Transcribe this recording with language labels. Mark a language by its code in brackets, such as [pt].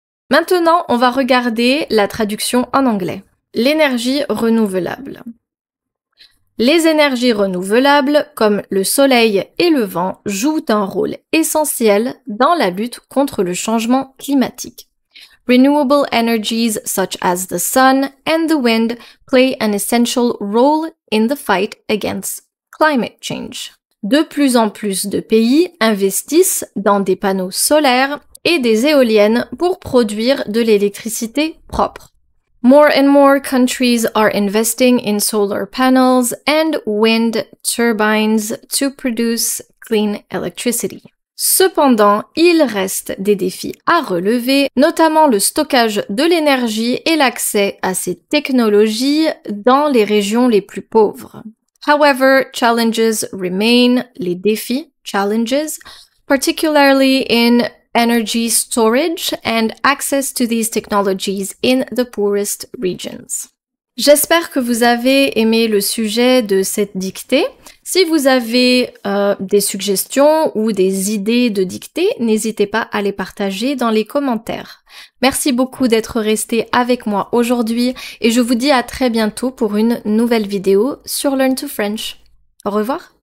[fr] Maintenant, on va regarder la traduction en anglais. L'énergie renouvelable. Les énergies renouvelables, comme le soleil et le vent, jouent un rôle essentiel dans la lutte contre le changement climatique. [en] Renewable energies such as the sun and the wind play an essential role in the fight against climate change. [fr] De plus en plus de pays investissent dans des panneaux solaires et des éoliennes pour produire de l'électricité propre. [en] More and more countries are investing in solar panels and wind turbines to produce clean electricity. [fr] Cependant, il reste des défis à relever, notamment le stockage de l'énergie et l'accès à ces technologies dans les régions les plus pauvres. [en] However, challenges remain, [fr] les défis, [en] challenges, particularly in energy storage and access to these technologies in the poorest regions. [fr] J'espère que vous avez aimé le sujet de cette dictée. Si vous avez des suggestions ou des idées de dictée, n'hésitez pas à les partager dans les commentaires. Merci beaucoup d'être resté avec moi aujourd'hui et je vous dis à très bientôt pour une nouvelle vidéo sur Learn to French. Au revoir.